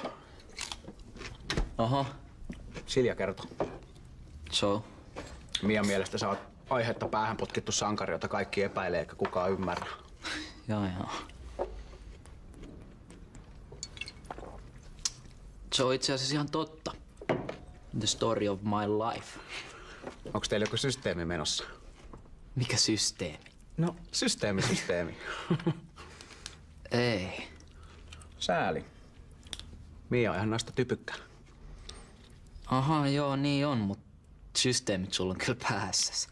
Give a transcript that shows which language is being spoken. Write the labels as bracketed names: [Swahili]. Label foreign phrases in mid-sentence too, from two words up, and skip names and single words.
[Finnish] Oho. Silja kertoo. So? Mian mielestä sä oot aihetta päähän potkittu sankari, jota kaikki epäilee eikä kukaan ymmärrä. Joo. Se on itse asiassa ihan totta. [English] The story of my life. [Finnish] Onks teillä joku systeemi menossa? Mikä systeemi? No, systeemi. Ei. Sääli. Mia on ihan naista typykkä. Aha, joo, niin on, mut systeemit sulla on kyllä päässäs.